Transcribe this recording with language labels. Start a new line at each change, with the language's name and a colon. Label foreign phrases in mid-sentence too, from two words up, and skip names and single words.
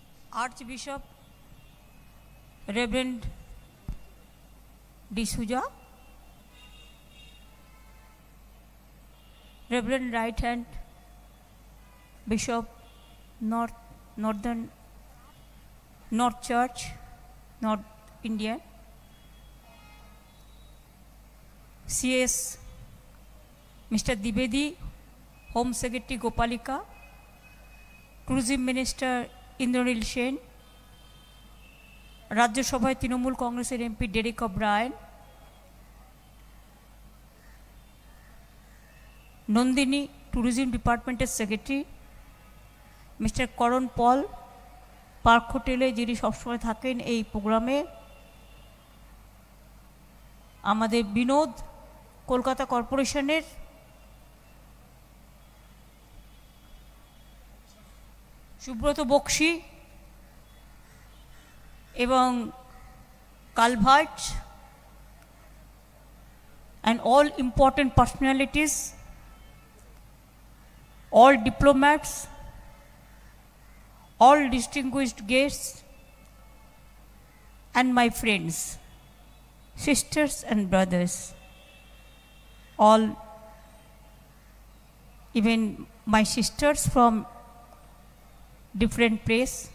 English: Archbishop Reverend D'Souza, Reverend Right Hand Bishop North Church, North India, CS Mr. Dibedi, Home Secretary Gopalika, Tourism Minister Indranil Sen, Rajya Sabhay Trinamool Congress MP Derek O'Brien, Nandini Tourism Department Secretary Mr.
Bangla: Karan Paul, Park Hotel যিনি সবসময় থাকেন এই প্রোগ্রামে, আমাদের বিনোদ কলকাতা কর্পোরেশনের সুব্রত বক্সি এবং কালভার্ট
English: and all important personalities, all diplomats, all distinguished guests, and my friends, sisters and brothers, all, even my sisters from different place.